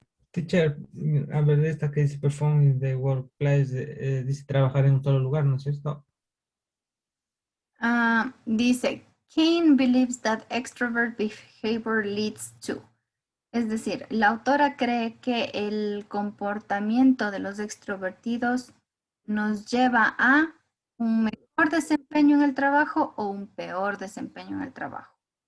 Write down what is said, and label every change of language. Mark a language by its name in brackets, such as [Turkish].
[Spanish] Teacher, a ver, esta que dice [English] perform in the workplace, [Spanish] dice trabajar en un solo lugar, ¿no es cierto? Dice, [English] Kane believes that extrovert behavior leads to. [Spanish] Es decir, la autora cree que el comportamiento de los extrovertidos nos lleva a un mejor desempeño en el trabajo o un peor desempeño en el trabajo.